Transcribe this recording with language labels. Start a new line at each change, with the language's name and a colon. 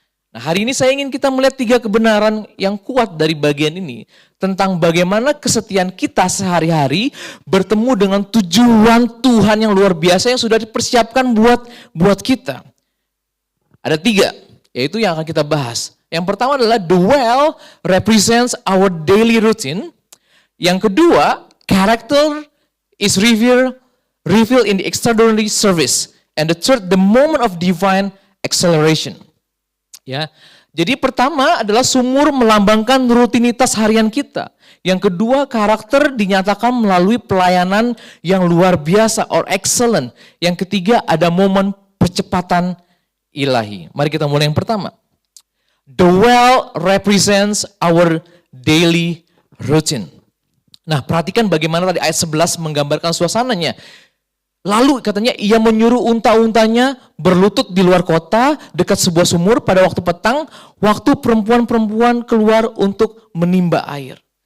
Indonesian: Nah, hari ini saya ingin kita melihat 3 kebenaran yang kuat dari bagian ini tentang bagaimana kesetiaan kita sehari-hari bertemu dengan tujuan Tuhan yang luar biasa yang sudah dipersiapkan buat kita. Ada 3, yaitu yang akan kita bahas. Yang pertama adalah
English: the well represents our daily routine.
Indonesian: Yang kedua,
English: character is revealed in the extraordinary service. And the third, the moment of divine acceleration.
Indonesian: Ya, jadi pertama adalah sumur melambangkan rutinitas harian kita. Yang kedua, karakter dinyatakan melalui pelayanan yang luar biasa
English: or excellent.
Indonesian: Yang ketiga, ada momen percepatan ilahi. Mari kita mulai yang pertama.
English: The well represents our daily routine.
Indonesian: Nah, perhatikan bagaimana tadi ayat 11 menggambarkan suasananya. Lalu katanya ia menyuruh unta-untanya berlutut di luar kota dekat sebuah sumur pada waktu petang, waktu perempuan-perempuan keluar untuk menimba air.